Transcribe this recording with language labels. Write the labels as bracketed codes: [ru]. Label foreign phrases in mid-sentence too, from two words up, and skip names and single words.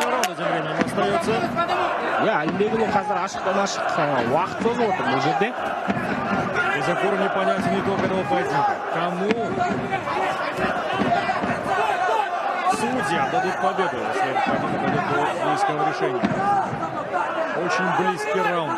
[kk] Алимбекұлы қазір ашықтан ашық уақыт созып отыр бұл жерде. [ru] До сих пор непонятен итог этого поединка. Кому судьи отдадут победу, если поединок дойдет до близкого решения. Очень близкий раунд.